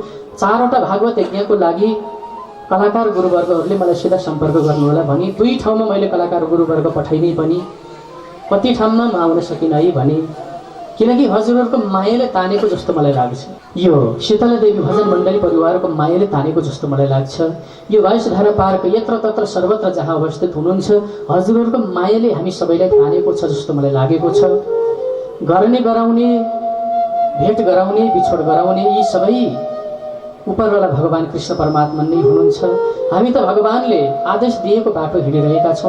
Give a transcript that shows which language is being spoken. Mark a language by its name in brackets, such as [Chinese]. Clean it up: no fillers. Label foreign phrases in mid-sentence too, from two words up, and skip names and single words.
[Nepali] 4वटा भागवत यज्ञको लागि कलाकार गुरुवर्गहरूले मलाई सिधा सम्पर्क गर्नुहोला भनी 2 ठाउँमा मैले कलाकार गुरुवर्ग पठाइदिएँ पनि कति ठाउँमा म आउन सकिनँ है भने, किनकि हजुरहरूको मायाले तानेको जस्तो मलाई लाग्छ। यो शीतला देवी भजन मण्डली परिवारको मायाले तानेको जस्तो मलाई लाग्छ। यो 22 धारा पार्क यत्र तत्र सर्वत्र जहाँ अवस्थित हुनुहुन्छ, हजुरहरूको मायाले हामी सबैलाई तानेको छ जस्तो मलाई लागेको छ। गर्ने गराउने, भेट गराउने, बिछोड गराउने, यी सबै उपरवाला भगवान कृष्ण परमात्मा नै हुनुहुन्छ। हामी त भगवानले आदेश दिएको बाटो हिँडिरहेका छौँ।